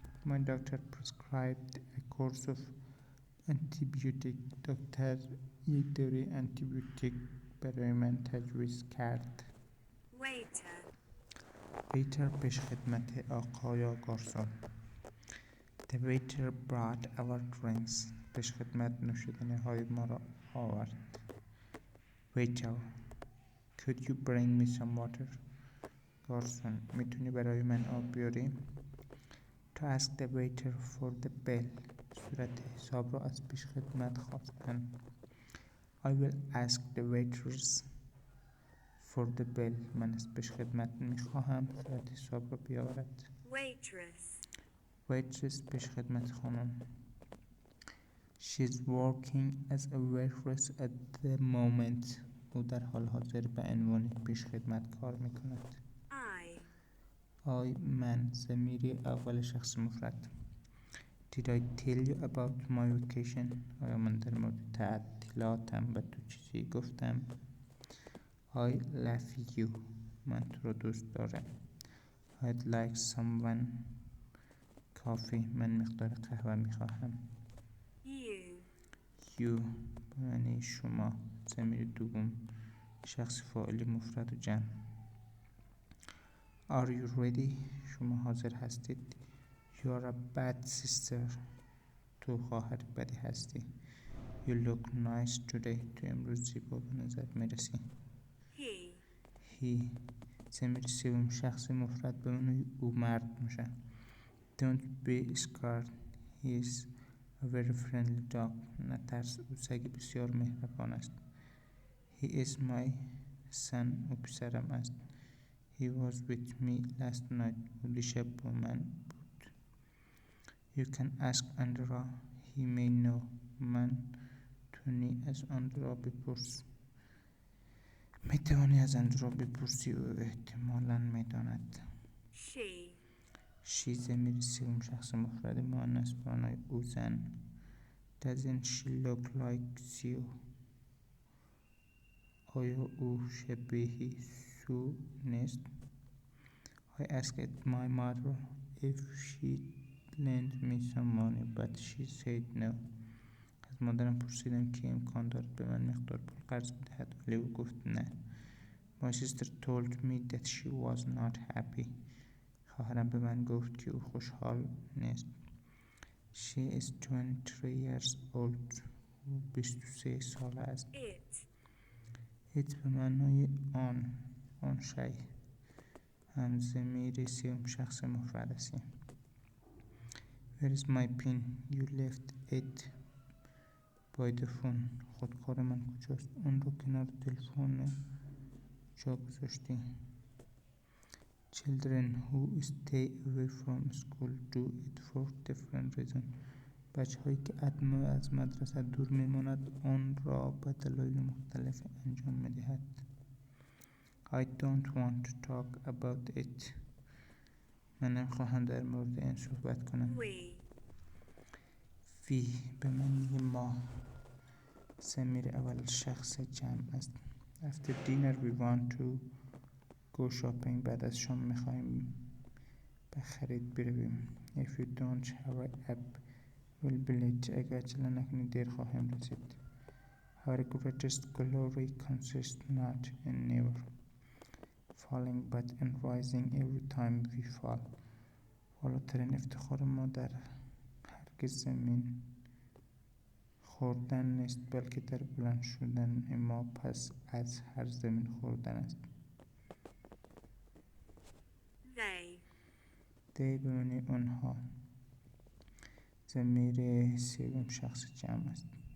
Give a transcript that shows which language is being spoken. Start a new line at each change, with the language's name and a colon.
English: My doctor prescribed a course of antibiotic
Persian: دکتر یک دوره انتیبیوتیک برای من تجویز کرد.
English: Waiter.
Persian: ویتر پیشخدمت آقا یا گارسون.
English: The waiter brought our drinks
Persian: پیشخدمت نوشیدنی های ما را آورد.
English: Waiter Could you bring me some water?
Persian: گارسون میتونی برای من آب بیاری؟
English: To ask the waiter for the bill
Persian: صورت حساب را از پیشخدمت خواستن.
English: I will ask the waiters for the bill
Persian: من از پیشخدمت میخواهم صورت حساب را بیاورد.
English: Waitress.
Persian: Waitress پیشخدمت خانم.
English: She's working as a waitress at the moment
Persian: او در حال حاضر به عنوان پیشخدمت کار میکند. I من ضمیری اول شخص مفرد.
English: Did I tell you about my vacation?
Persian: آیا من در مورد تعطیلاتم به تو چیزی گفتم؟
English: I love you
Persian: من تو رو دوست دارم.
English: I'd like someone coffee
Persian: من مقدار قهوه میخواهم. You یعنی شما ضمیر دوم شخص فاعلی مفرد و جمع.
English: Are you ready?
Persian: شما حاضر هستید.
English: You are a bad sister
Persian: تو خواهر بدی هستی.
English: You look nice today
Persian: تو امروز زیبا به نظر میرسی. He ضمیر سوم شخص مفرد به معنای او مرد میشه.
English: Don't be scared. He is a very friendly dog.
Persian: نترس او سگ بسیار مهربان است.
English: He is my son.
Persian: او پسرم است.
English: He was with me last night.
Persian: او دیشب با من بود.
English: You can ask Andra. He may know.
Persian: من تونی از آندرا بپرس. میتوانی از آندرا بپرسی او احتمالاً میداند. She ضمیر سوم شخص مفرد مؤنث به معنای او زن.
English: Doesn't she look like you?
Persian: آیا او شبیه سو نیست؟
English: I asked my mother if she'd lend me some money but she said no.
Persian: از مادرم پرسیدم که امکان دارد به من مقدار پول قرض بدهد ولی او گفت نه.
English: My sister told me that she was not happy.
Persian: خواهرم به من گفت که او خوشحال نیست.
English: She is 23 years old.
Persian: او 23 ساله است. It به معنای آن شی هم ضمیر سوم شخص مفرد است.
English: Where is my pin? You left it by the phone.
Persian: خودکار من کجاست؟ اون رو کنار تلفن جا گذاشتی.
English: Children who stay away from school do it for different reasons.
Persian: بچه‌هایی که از مدرسه دور میماند آن را به دلایل مختلف انجام میدهد.
English: I don't want to talk about it.
Persian: من نمیخواهم در مورد این صحبت کنم. We به معنی ما ضمیر اول شخص جمع است.
English: After dinner we want to go shopping.
Persian: بعد از شام میخواهیم به خرید برویم.
English: If you don't hurry up we'll be late.
Persian: اگر عجله نکنی دیر خواهیم رسید.
English: Our greatest glory consists not in never falling but in rising every time we fall.
Persian: بالاترین افتخار ما در هرگز زمین خوردن نیست بلکه در بلند شدن ما پس از هر زمین خوردن است.
English: They.
Persian: دی به معنی اونها. ضمیر سوم شخص جمع است.